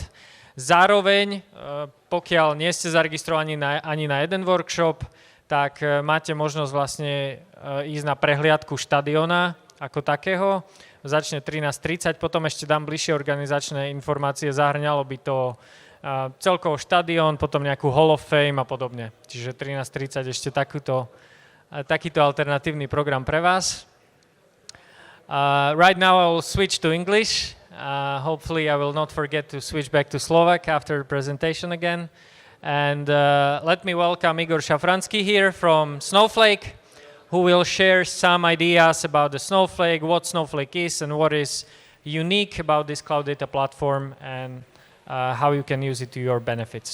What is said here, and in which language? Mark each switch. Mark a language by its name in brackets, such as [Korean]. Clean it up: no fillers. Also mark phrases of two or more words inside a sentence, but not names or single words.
[Slovak] Zároveň, pokiaľ nie ste zaregistrovaní ani na jeden workshop, tak máte možnosť vlastne ísť na prehliadku štadiona ako takého. Začne 13:30, potom ešte dám bližšie organizačné informácie, zahrňalo by to celkovo štadión, potom nejakú Hall of Fame a podobne. Čiže 13:30 ešte takýto alternatívny program pre vás. [English] Right now I will switch to English. Hopefully I will not forget to switch back to Slovak after the presentation again. And let me welcome Igor Szafranski here from Snowflake, who will share some ideas about the Snowflake, what Snowflake is and what is unique about this cloud data platform, and how you can use it to your benefit.